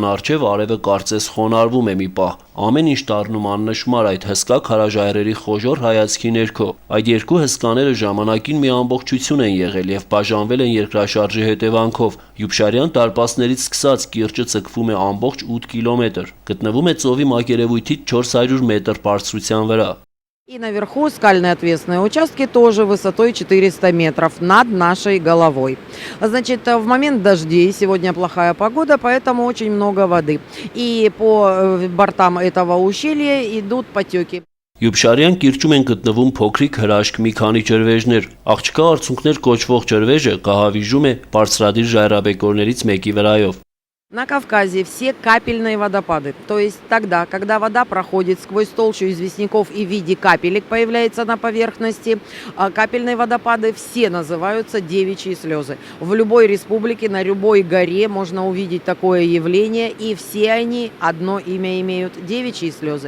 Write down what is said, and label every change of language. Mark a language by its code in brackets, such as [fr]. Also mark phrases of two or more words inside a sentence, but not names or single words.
[hy] առջև արևը կարծես խոնարհվում է մի պահ։ Ամեն ինչ դառնում աննշմար այդ հսկա քարաժայռերի խոժոր հայացքի ներքո։ Այդ երկու հսկաները ժամանակին մի ամբողջություն են եղել եւ բաժանվել են երկրաշարժի հետևանքով։ Յուբշարյան դարպասներից սկսած կիրճը ցկվում է ամբողջ 8 կիլոմետր։ Գտնվում է ծովի մակերևույթից 400 մետր բարձրության վրա։ [ru] И наверху скальные отвесные участки тоже высотой 400 метров над нашей головой. Значит, в момент дождей, сегодня плохая погода, поэтому очень много воды. И по бортам этого ущелья идут потеки. [hy] Յուբշարյան կիրճում են գտնվում փոքրիկ հրաշք մի քանի ջրվեժներ։ Աղջկա արցունքներ կոչվող ջրվեժը կահավիժում է բարձրադիր ժայռաբեկորներից մեկի վրայով։ [ru] На Кавказе все капельные водопады, то есть тогда, когда вода проходит сквозь толщу известняков и в виде капелек появляется на поверхности, капельные водопады все называются девичьи слезы. В любой республике, на любой горе можно увидеть такое явление, и все они одно имя имеют – девичьи слезы.